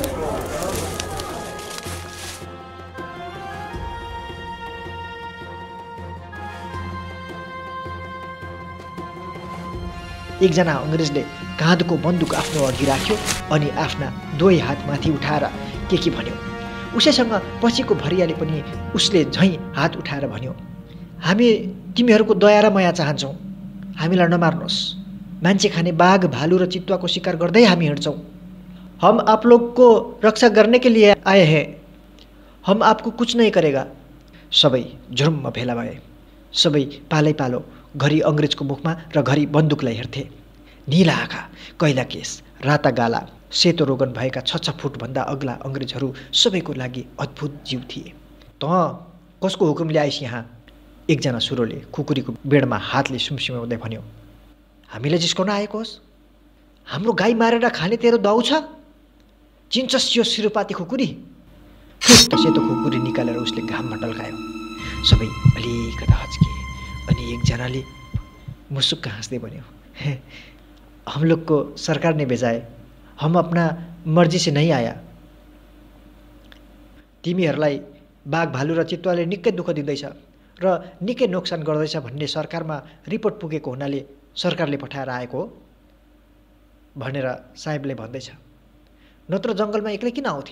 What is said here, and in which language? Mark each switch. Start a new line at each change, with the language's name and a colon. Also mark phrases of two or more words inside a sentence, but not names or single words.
Nepali: एकजना अङ्ग्रेजले काँधको बन्दुक आफ्नो अघि राख्यो अनि आफ्ना 2 हात माथि उठाएर के भन्यो। उसैसँग पछिको भरियाले पनि उसले झैँ हात उठाएर भन्यो, हामी तिमीहरूको दया र माया चाहन्छौँ। हामीलाई नमार्नुहोस्। मान्छे खाने बाघ भालु र चितुवाको शिकार गर्दै हामी हिँड्छौँ।
Hindi: हम आप लोग को रक्षा करने के लिए आए हैं। हम आपको कुछ नहीं करेगा।
Nepali: सबै झुरुम्म भेला भए। सबै पालै पालो घरि अङ्ग्रेजको मुखमा र घरि बन्दुकलाई हेर्थे। नीला आँखा, कैला केस, राता गाला, सेतो रोगन भएका 6 फुटभन्दा अग्ला अङ्ग्रेजहरू सबैको लागि अद्भुत जीव थिए। त कसको हुकुमले आइस यहाँ? एकजना सुरोले खुकुरीको बेडमा हातले सुमसुमाउँदै भन्यो। हामीलाई जिस्काउन आएको होस्? हाम्रो गाई मारेर खाने तेरो दाउ छ? चिन्छस् यो सिरुपाती खुकुरी? फुट्ट सेतो खुकुरी निकालेर उसले घाममा टल्कायो। सबै अलिकता हच्के अनि एकजनाले मुसुक्क हाँस्दै भन्यो,
Hindi: हम लोग को सरकार ने भेजा है। हम अपना मर्जी से नहीं आया।
Nepali: तिमीहरूलाई बाघ भालु र चितुवाले निकै दुःख दिँदैछ र निकै नोक्सान गर्दैछ भन्ने सरकारमा रिपोर्ट पुगेको हुनाले सरकारले पठाएर आएको हो भनेर साहेबले भन्दैछ। नत्र जङ्गलमा एक्लै किन आउँथे?